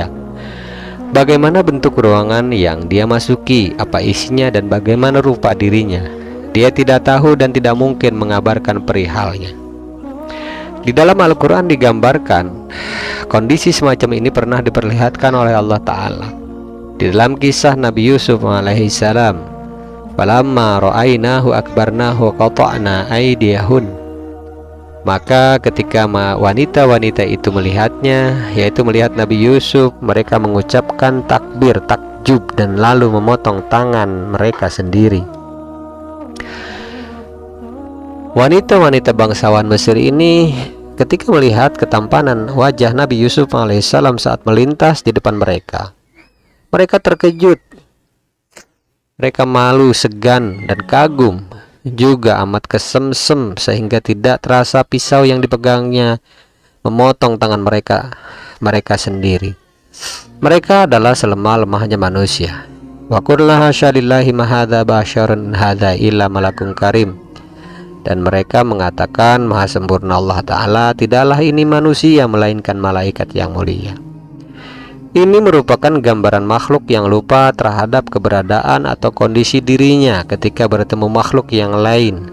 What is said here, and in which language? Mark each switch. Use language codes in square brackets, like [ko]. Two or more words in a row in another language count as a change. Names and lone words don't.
[id] Bagaimana bentuk ruangan yang dia masuki, apa isinya dan bagaimana rupa dirinya, dia tidak tahu dan tidak mungkin mengabarkan perihalnya. Di dalam Al-Quran digambarkan kondisi semacam ini pernah diperlihatkan oleh Allah Ta'ala di dalam kisah Nabi Yusuf alaihissalam. [ar] فلما رأينه أكبرنه قطعن أيديهن. [id] Maka ketika wanita-wanita itu melihatnya, yaitu melihat Nabi Yusuf, mereka mengucapkan takbir, takjub, dan lalu memotong tangan mereka sendiri. Wanita-wanita bangsawan Mesir ini ketika melihat ketampanan wajah Nabi Yusuf alaihissalam saat melintas di depan mereka, mereka terkejut, mereka malu, segan, dan kagum, juga amat kesemsem sehingga tidak terasa pisau yang dipegangnya memotong tangan mereka sendiri. Mereka adalah selemah-lemahnya manusia. [ar] وقلن حاش لله ما هذا بشر هذا إلا ملك كريم. [id] Dan mereka mengatakan, maha sempurna Allah Ta'ala, tidaklah ini manusia melainkan malaikat yang mulia. Ini merupakan gambaran makhluk yang lupa terhadap keberadaan atau kondisi dirinya ketika bertemu makhluk yang lain.